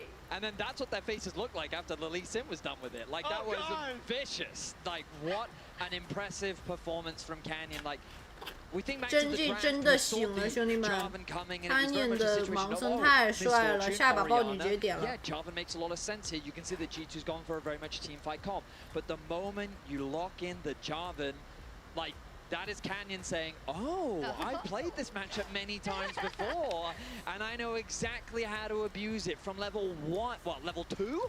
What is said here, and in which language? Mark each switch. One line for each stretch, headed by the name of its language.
English: And then that's what their faces looked like after the Lee Sin was done with it. Like, that was vicious. Like, what an impressive performance from Canyon. Like, we think back to the draft,
Chinese: 真的醒了，兄弟们 ！Canyon 的盲僧太帅了，下把爆女绝点了。
English: Yeah, Jarvan makes a lot of sense here. You can see that G2's gone for a very much team fight comp. But the moment you lock in the Jarvan, like, That is Canyon saying, oh, I played this matchup many times before, and I know exactly how to abuse it from level 1, what, level 2?